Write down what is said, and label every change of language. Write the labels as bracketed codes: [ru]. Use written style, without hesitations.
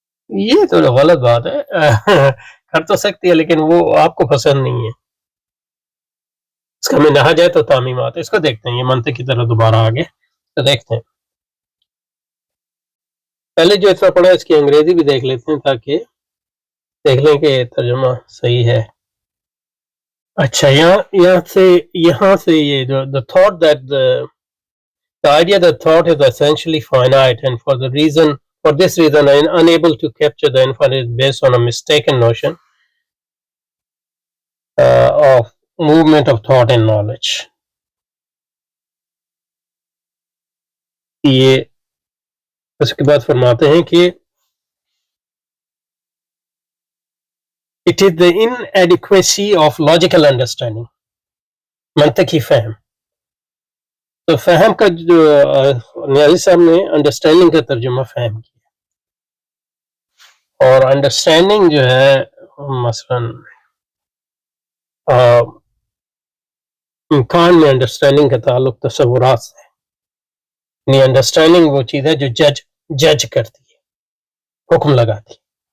[ur] یہ تو غلط بات ہے، کر تو سکتی ہے لیکن وہ آپ کو پسند نہیں ہے. اس کا میں نہا جائے تو تعمیمات، اس کو دیکھتے ہیں، یہ منطق کی طرح دوبارہ آگے تو دیکھتے ہیں. پہلے جو اتنا پڑھا اس کی انگریزی بھی دیکھ لیتے ہیں تاکہ دیکھ لیں کہ ترجمہ صحیح ہے. اچھا، یہاں سے یہ [en] the thought that the idea that thought is essentially finite and for this reason unable to capture the infinite is based on a mistaken notion of movement of thought and knowledge. [ur] یہ اس کے بعد فرماتے ہیں کہ [en] it is the inadequacy of logical understanding، [ur] منطقی فہم. تو فہم کا جو نیازی صاحب نے انڈرسٹینڈنگ کا ترجمہ فہم کیا، اور انڈرسٹینڈنگ جو ہے مثلا امکان میں انڈرسٹینڈنگ کا تعلق تصورات سے، یعنی انڈرسٹینڈنگ وہ چیز ہے جو جج کرتی ہے، حکم لگاتی ہے.